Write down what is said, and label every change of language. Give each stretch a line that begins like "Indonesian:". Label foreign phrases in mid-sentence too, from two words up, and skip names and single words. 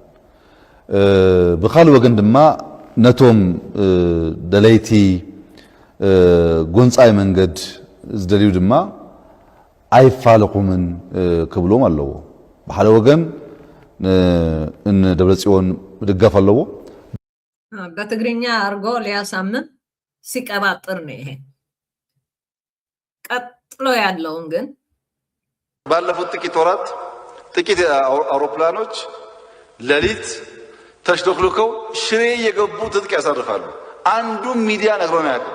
Tigrinya: ብኻልእ ወገን ድማ ነቶም ደለይቲ ጎንፃይ መንገድ ዝደልዩ ድማ ኣይፋለኹምን ክብሎም ኣለዎ። ብሓደ ወገን ደብረጽዮን ድጋፍ ኣለዎ።
Amharic: በትግርኛ አርጎ ሊያሳምን ሲቀባጥር ነው ይሄ። ቀጥሎ ያለውን ግን ባለፉት ጥቂት ወራት ጥቂት አውሮፕላኖች ሌሊት ተሽሎክልከው ሽሬ የገቡ ትጥቅ ያሳርፋሉ። አንዱ ሚዲያ ነግሮን አያውቅም።